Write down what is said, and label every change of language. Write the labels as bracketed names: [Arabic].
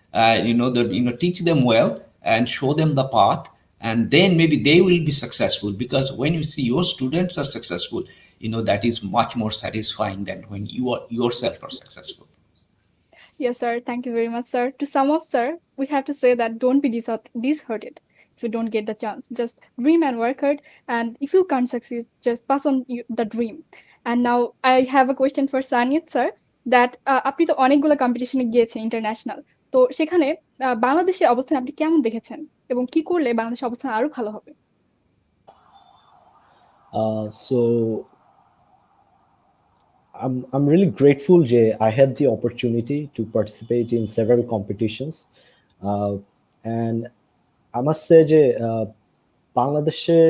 [English] Teach them well and show them the path, and then maybe they will be successful, because when you see your students are successful, that is much more satisfying than when you are yourself are successful. Yes, sir. Thank you very much, sir. To sum up, sir, we have to say that don't be disheartened if you don't get the chance. Just dream and work hard. And if you can't succeed, just pass on the dream. And now I have a question for Saniyat, sir. [Bangla] That আপনি তো অনেকগুলো কম্পিটিশনে গিয়েছেন international, তো সেখানে বাংলাদেশের অবস্থান আপনি কেমন দেখেছেন এবং কি করলে বাংলাদেশের অবস্থান আরো ভালো হবে? [English] So I'm really grateful that I had the opportunity to participate in several competitions, and I must say that Bangladesh